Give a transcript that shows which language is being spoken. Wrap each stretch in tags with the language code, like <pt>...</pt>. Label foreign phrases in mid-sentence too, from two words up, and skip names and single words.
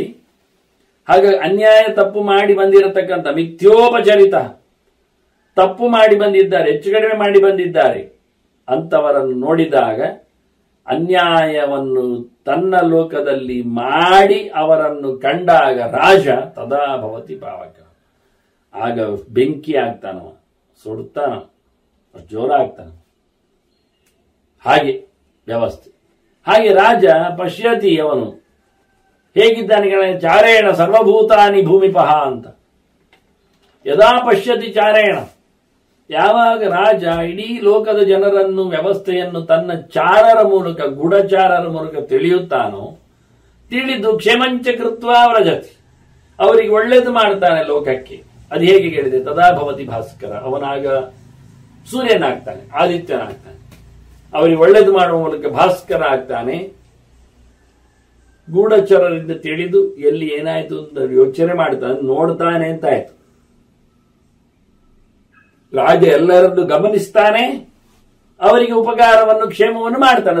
<kn>ಹಾಗಾಗಿ ಅನ್ಯಾಯ ತಪ್ಪು ಮಾಡಿ ಬಂದಿರತಕ್ಕಂಥ ಮಿಥ್ಯೋಪಚರಿತ ತಪ್ಪು ಮಾಡಿ ಬಂದಿದ್ದಾರೆ, ಹೆಚ್ಚು ಕಡಿಮೆ ಮಾಡಿ ಬಂದಿದ್ದಾರೆ ಅಂತವರನ್ನು ನೋಡಿದಾಗ ಅನ್ಯಾಯವನ್ನು ತನ್ನ ಲೋಕದಲ್ಲಿ ಮಾಡಿ ಅವರನ್ನು ಕಂಡಾಗ ರಾಜ</kn> <sa>ತದಾ ಭವತಿ ಪಾವಕ,</sa> <kn>ಆಗ ಬೆಂಕಿ ಆಗ್ತಾನವ, ಸುಡ್ತಾನ, ಜೋರಾಗ್ತಾನ. ಹಾಗೆ ವ್ಯವಸ್ಥೆ. ಹಾಗೆ</kn> <sa>ರಾಜ ಪಶ್ಯತಿ,</sa> <kn>ಅವನು ಹೇಗಿದ್ದಾನೆ?</kn> <sa>ಚಾರೇಣ ಸರ್ವಭೂತಾನಿ ಭೂಮಿಪಹ ಅಂತ. ಯದಾ ಪಶ್ಯತಿ ಚಾರೇಣ,</sa> <kn>ಯಾವಾಗ ರಾಜ ಇಡೀ ಲೋಕದ ಜನರನ್ನು ವ್ಯವಸ್ಥೆಯನ್ನು ತನ್ನ ಚಾರರ ಮೂಲಕ, ಗೂಢಚಾರರ ಮೂಲಕ ತಿಳಿಯುತ್ತಾನೋ, ತಿಳಿದು</kn> <sa>ಕ್ಷೇಮಂಚ ಕೃತ್ವ ವ್ರಜತಿ,</sa> <kn>ಅವರಿಗೆ ಒಳ್ಳೇದು ಮಾಡ್ತಾನೆ ಲೋಕಕ್ಕೆ. ಅದು ಹೇಗೆ ಹೇಳಿದೆ?</kn> <sa>ತದಾ ಭವತಿ ಭಾಸ್ಕರ,</sa> <kn>ಅವನಾಗ ಸೂರ್ಯನಾಗ್ತಾನೆ, ಆದಿತ್ಯನಾಗ್ತಾನೆ. ಅವರಿಗೆ ಒಳ್ಳೇದು ಮಾಡುವ ಮೂಲಕ ಭಾಸ್ಕರ ಆಗ್ತಾನೆ. ಗೂಢಚರರಿಂದ ತಿಳಿದು ಎಲ್ಲಿ ಏನಾಯ್ತು ಅಂತ ಯೋಚನೆ ಮಾಡ್ತಾನೆ, ನೋಡ್ತಾನೆ ಅಂತ ಆಯ್ತು. ರಾಜ ಎಲ್ಲರನ್ನು ಗಮನಿಸ್ತಾನೆ, ಅವರಿಗೆ ಉಪಕಾರವನ್ನು ಕ್ಷೇಮವನ್ನು ಮಾಡ್ತಾನೆ.</kn>